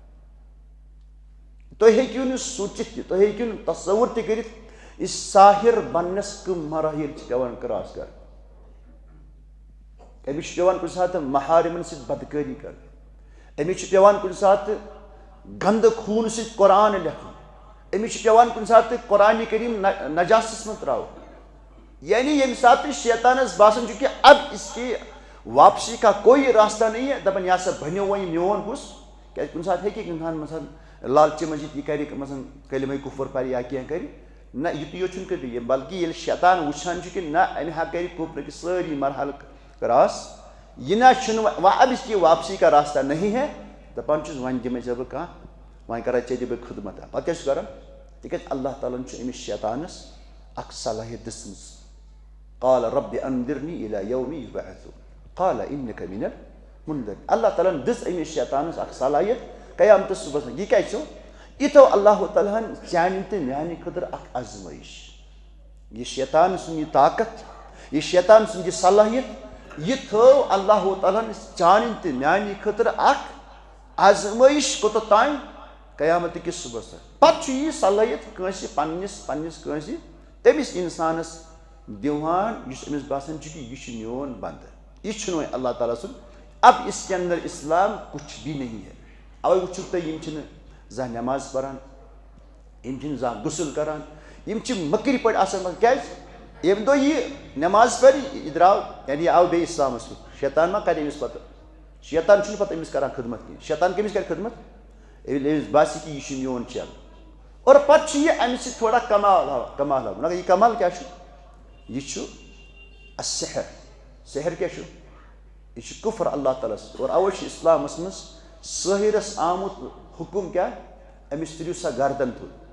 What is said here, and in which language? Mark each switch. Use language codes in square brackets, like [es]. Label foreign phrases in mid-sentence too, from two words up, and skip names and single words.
[ks] تُہۍ ہیٚکِو نہٕ سوٗنٛچِتھ تہِ تُہۍ ہیٚکِو نہٕ تصوُر تہِ کٔرِتھ یہِ ساحر بننس کٕم مراحل چھِ پیٚوان کراس کرٕنۍ أمِس چھُ پیٚوان کُنہِ ساتہٕ محارِمن سۭتۍ بدکٲری کرٕنۍ أمِس چھُ پیٚوان کُنہِ ساتہٕ گنٛدٕ خوٗنہٕ سۭتۍ قرآن لیکھُن أمِس چھُ پیٚوان کُنہِ ساتہٕ قرآنہِ کریٖم نجاسس منٛز تراوُن یعنی ییٚمہِ ساتہٕ شیطانس باسان چھُ کہِ [ur] اب اس کی واپسی کا کوئی راستہ نہیں ہے [ks] دپان یہِ ہسا بنیو وۄنۍ میون حُصہٕ کیازِ کُنہِ ساتہٕ ہیٚکہِ انسان مثلاً لالچہِ منٛز یہِ کرِ مثلاً کلمے کُفر پرِ یا کینٛہہ کرِ نہ یُتُے یوت چھُنہٕ کٔرِتھ بلکہِ ییٚلہِ شیطان وٕچھان چھُ کہِ نہ امہِ ہا کرِ کُفرٕکۍ سٲری مرحلہٕ کراس یہِ نہ چھُنہٕ وۄنۍ [ur] اب اس کی واپسی کا راستہ نہیں ہے [ks] دپان چھُس وۄنۍ دِمے ژےٚ بہٕ کانٛہہ وۄنۍ کرے ژےٚ تہِ بہٕ خدمت پتہٕ کیاہ چھُ کران تِکیازِ اللہ تعالیٰ ہن چھُ أمِس شیطانس اکھ صلٲحیت دِژمٕژ [ar] قال رب انذرنی الی یوم یبعثون قال انک من المنذرین [ks] اللہ تعالیٰ ہن دِژ أمِس شیطانس اکھ صلٲحیت قیامتس صبحس منٛز یہِ کیازِ چھُ یہِ تھوٚو اللہ تعالیٰ ہن چانہِ تہٕ میانہِ خٲطرٕ اکھ آزمٲیش یہِ شیطان سُنٛد یہِ طاقت یہِ شیطان سُنٛد یہِ صلٲحیت یہِ تھٲو اللہ تعالیٰ ہن چانہِ تہٕ میانہِ خٲطرٕ اکھ آزمٲیش کوٚتتھ تانۍ قیامت کِس صبحس تانۍ پتہٕ چھُ یہِ صلٲحیت کٲنٛسہِ پننِس کٲنٛسہِ تٔمِس انسانس دِوان یُس أمِس باسان چھُ کہِ یہِ چھُ میون بنٛدٕ یہِ چھُنہٕ وۄنۍ اللہ تعالیٰ سُنٛد [ur] اب اس کے اندر اسلام کچھ بھی نہیں ہے [ks] اوے وٕچھِو تُہۍ یِم چھِنہٕ زانٛہہ نٮ۪ماز پران یِم چھِنہٕ زانٛہہ غسل کران یِم چھِ مٔکرۍ پٲٹھۍ آسان کیازِ ییٚمہِ دۄہ یہِ نٮ۪ماز پرِ یہِ درٛاو یعنی یہِ آو بیٚیہِ اِسلامس کُن شیطان ما کرِ أمِس پتہٕ شیطان چھُنہٕ پتہٕ أمِس کران خدمت کینٛہہ شیطان کٔمِس کرِ خدمت ییٚلہِ أمِس باسہِ کہِ یہِ چھُ میون چیلہٕ اور پتہٕ چھُ یہِ امہِ سۭتۍ تھوڑا کمال ہاوان مگر یہِ کمال کیاہ چھُ یہِ چھُ السحر سحر کیاہ چھُ یہِ چھُ کُفر اللہ تعالیٰ ہس اور اوے چھُ اسلامس منٛز سٲحرس آمُت حُکُم کیاہ أمِس تُلِو سا گردن تُل